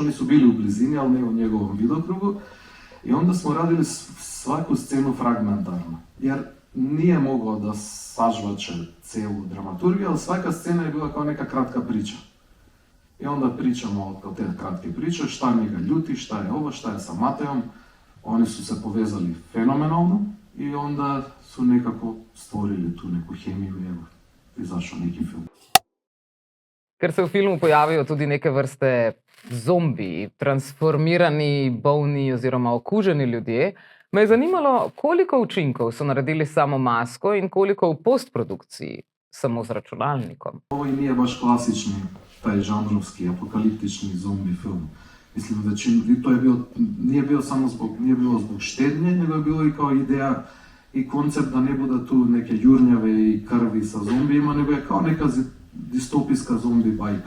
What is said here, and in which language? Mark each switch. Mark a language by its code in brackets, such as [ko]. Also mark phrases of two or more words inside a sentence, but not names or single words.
[sr] Oni su bili u blizini, ali ne u njegovom vidokrugu. I onda smo radili svaku scenu fragmentarno, jer nije mogao da sažvače cijelu dramaturgiju, ali svaka scena je bila kao neka kratka priča. I onda pričamo o te kratke priče, šta njega ljuti, šta je ovo, šta je sa Matejom. Oni su se povezali fenomenalno i onda su nekako stvorili tu neku hemiju i izašao neki film. [sl] Ker se v filmu pojavijo tudi neke vrste zombi, transformirani, bolni oziroma okuženi ljudje, me je zanimalo, koliko učinkov so naredili samo masko in koliko v postprodukciji, samo z računalnikom. [sr] Ovo i nije baš klasični, taj žanrovski, apokaliptični zombi film. Mislim, to je nije bilo zbog štednje, nego je bilo i kao ideja i koncept da ne bude tu neke jurnjave i krvi sa zombijima, nego je kao neka distopijska zombi bajka.